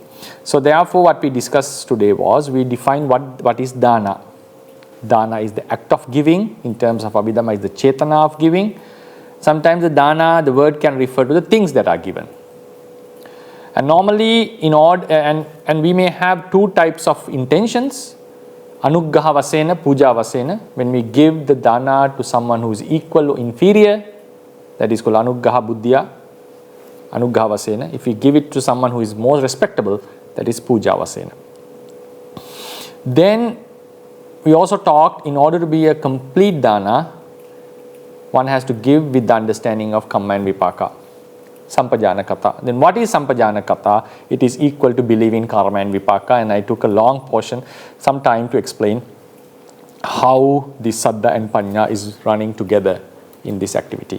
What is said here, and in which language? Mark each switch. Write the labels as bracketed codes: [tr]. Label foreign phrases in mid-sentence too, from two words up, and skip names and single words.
[en] So therefore what we discussed today was, we defined what is dana. Dana is the act of giving. In terms of Abhidhamma, is the chetana of giving. Sometimes the dana, the word can refer to the things that are given. And normally in order, and we may have two types of intentions. [pi] Anuggaha vasena, puja vasena. [en] When we give the dana to someone who is equal or inferior, that is called [pi] anuggaha buddhya, anuggaha vasena. [en] If we give it to someone who is more respectable, that is [pi] puja vasena. [en] Then we also talked, in order to be a complete dana, one has to give with the understanding of kamma and vipaka. [pi] Sampajana kata. [en] Then what is [pi] sampajana kata? [en] It is equal to believing karma and vipaka, and I took a long portion, some time to explain how the saddha and panya is running together in this activity.